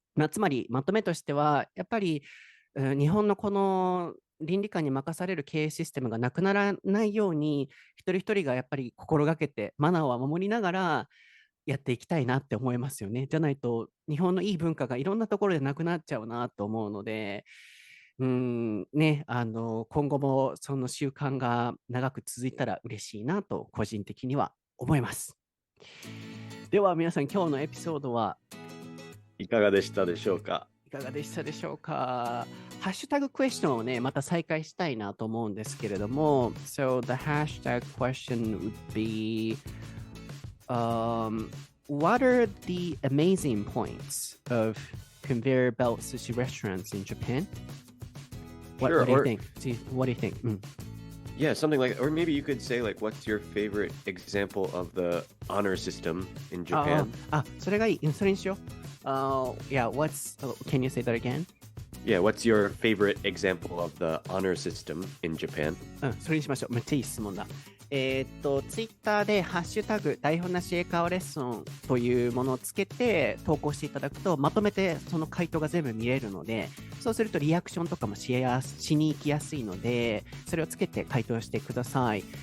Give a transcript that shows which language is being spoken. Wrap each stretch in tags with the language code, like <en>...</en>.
<ja>つまりまとめとしてはやっぱり、日本のこの倫理観に任される経営システムがなくならないように一人一人がやっぱり心がけてマナーを守りながらやっていきたいなって思いますよね。じゃないと日本のいい文化がいろんなところでなくなっちゃうなと思うので、ね、今後もその習慣が長く続いたら嬉しいなと個人的には思います。では皆さん今日のエピソードはいかがでしたでしょうか？いかがでしたでしょうか？ハッシュタグクエスチョンをね、また再開したいなと思うんですけれども、</ja> <en>So the hashtag question would be、what are the amazing points of conveyor belt sushi restaurants in Japan? Sure, What do you or- think? What do you think? Yeah, something like, or maybe you could say like, what's your favorite example of the honor system in Japan?</en> <ja>それがいい。それにしよう。</ja> <en>Can you say that again? Yeah, what's your favorite example of the honor system in Japan?</en> <ja>それにしましょう。めっちゃいい質問だ。ツイッターでハッシュタグ台本なし英会話レッスンというものをつけて投稿していただくとまとめてその回答が全部見れるので、そうするとリアクションとかもしに行きやすいので、それをつけて回答してください。</ja>